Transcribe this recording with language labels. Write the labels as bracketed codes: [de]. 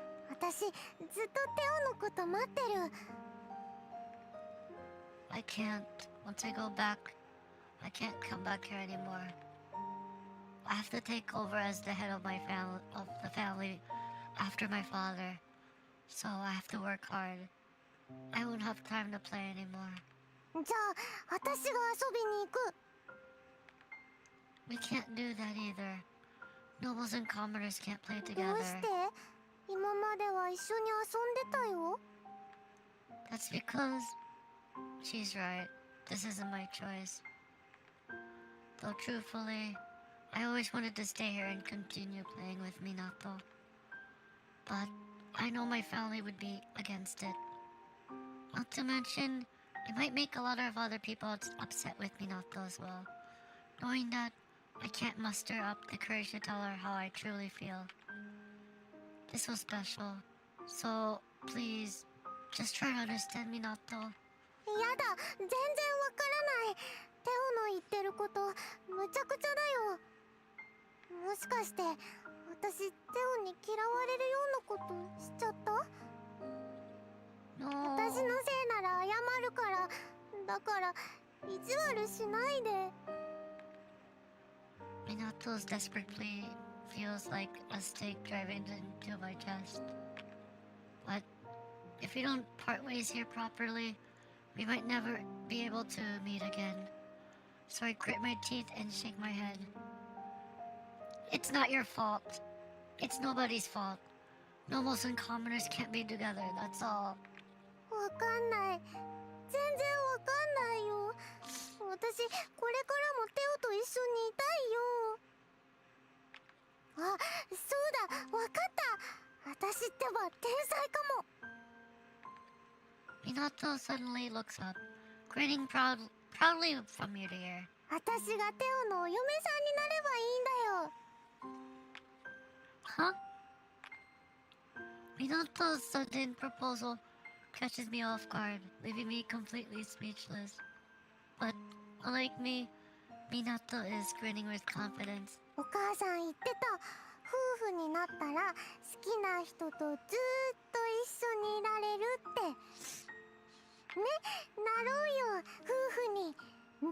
[ja] 私ずっとテオのこと待ってる。 [en] I can't. Once I go back, I can't come back here anymore. I have to take over as the head of the family after my father. So I have to work hard. I won't have time to play anymore. [ja] じゃあ私が遊びに行く。 [en] We can't do that either. Nobles and commoners can't play [ja] ど [en] together. [ja] うして？今までは一緒に遊んでたよ。 [en] That's because she's right. This isn't my choice. Though truthfully, I always wanted to stay here and continue playing with Minato. But I know my family would be against it. Not to mention, it might make a lot of other people upset with Minato as well. Knowing that, I can't muster up the courage to tell her how I truly feel. This was special. So, please, just try to understand Minato. [ja] やだ、全然わからない。テオの言ってることむちゃくちゃだよ。もしかして私テオに嫌われるようなことしちゃった？ [en] No. [ja] 私のせいなら謝るから。だから意地悪しないで。 [en] Minato's desperate plea feels like a stake driven into my chest. But if we don't part ways here properly, we might never be able to meet again. So I grit my teeth and shake my head. It's not your fault. It's nobody's fault. Nobles and commoners can't be together, that's all. [ja] わかんない。全然わかんないよ。私これからもテオと一緒にいたいよ。あ、そうだ、わかった。私ってば天才かも。 [en] Minato suddenly looks up, grinning proudly from ear to ear. [ja] 私がテオのお嫁さんになればいいんだよ。 [en] Huh? Minato's sudden proposal catches me off guard, leaving me completely speechless. But, unlike me, Minato is grinning with confidence. [ja] お母さん言ってた。夫婦になったら好きな人とずーっと一緒にいられるってね、なろうよ夫婦に。